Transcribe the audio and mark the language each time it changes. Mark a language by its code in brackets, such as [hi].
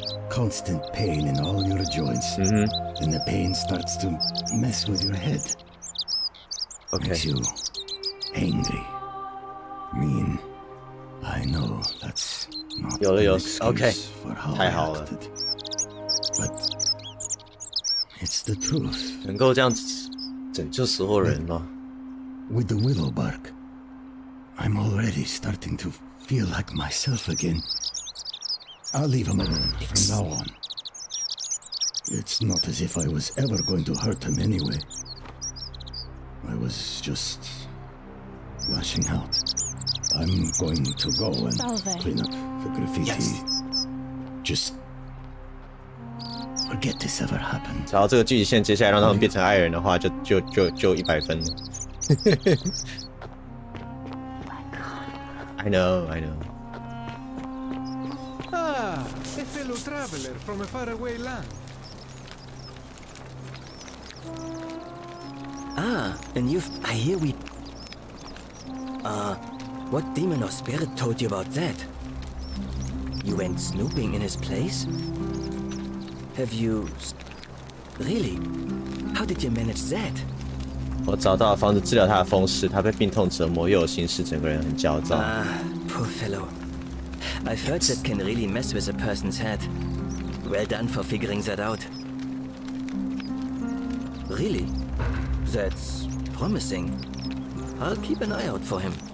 [en] Constant pain in all your joints. Then the pain starts to mess with your head. Okay. Makes you angry, mean. I know that's not an excuse for how I acted. But it's the truth. [zh] 能够这样子拯救所有人吗？ [en] With the willow bark, I'm already starting to feel like myself again. I'll leave him alone from now on. It's not as if I was ever going to hurt him anyway. I was just lashing out. I'm going to go and clean up the graffiti. Yes. Just forget this ever happened. [zh] 只要这个剧情线接下来让他们变成爱人的话，就100分了。 [en] I know, I know. Ah, a fellow traveler from a faraway land. Ah, and I hear what demon or spirit told you about that? You went snooping in his place? Have you... Really? How did you manage that? [zh] 我找到了方式治疗他的风湿，他被病痛折磨，又有心事，整个人很焦躁。 [en] Ah, poor fellow. I've heard that can really mess with a person's head. Well done for figuring that out. Really? That's promising. I'll keep an eye out for him.